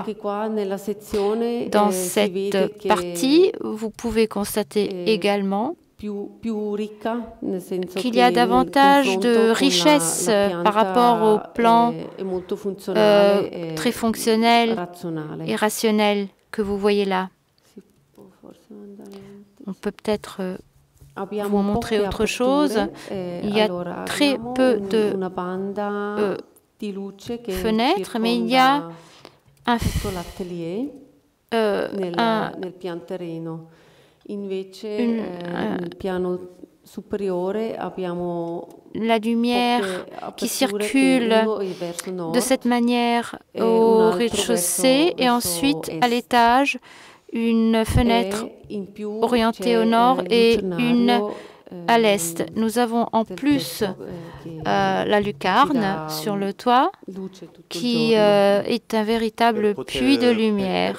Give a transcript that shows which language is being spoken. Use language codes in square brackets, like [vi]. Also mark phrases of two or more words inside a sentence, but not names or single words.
[fr] Dans cette partie, vous pouvez constater également qu'il y a davantage de richesse par rapport au plan très fonctionnel et rationnel que vous voyez là. On peut peut-être vous montrer autre chose. Il y a très peu de fenêtres, mais il y a [it] nel piano terreno. Invece nel piano superiore abbiamo [fr] la lumière qui circule de cette manière au rez-de-chaussée et ensuite à l'étage une fenêtre orientée au nord et une à l'est. Nous avons en plus la lucarne sur le toit qui est un véritable puits de lumière.